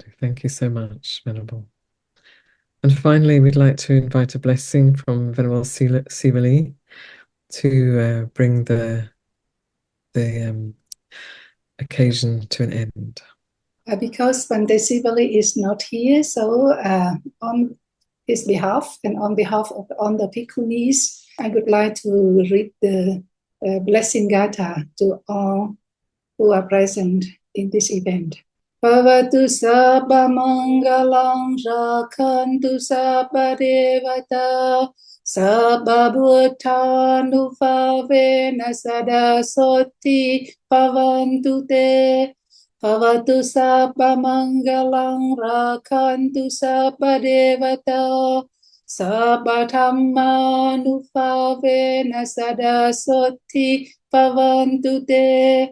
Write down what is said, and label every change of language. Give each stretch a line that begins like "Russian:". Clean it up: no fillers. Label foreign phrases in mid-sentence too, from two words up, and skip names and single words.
English: Thank you so much, Venerable. And finally, we'd like to invite a blessing from Venerable Sivali to bring the occasion to an end. Because Bhante Sivali is not here, so on his behalf and on behalf of all the Bhikkhunis, I would like to read the blessing Gatha to all who are present in this event.
Pali: Bhavatu sabba mangalang rakhantu sabba devata sabba bhutanupavena sada soti pavantu te. Bhavatu sabba mangalang rakhantu sabba devata sabba dhammanupavena sada soti pavantu te.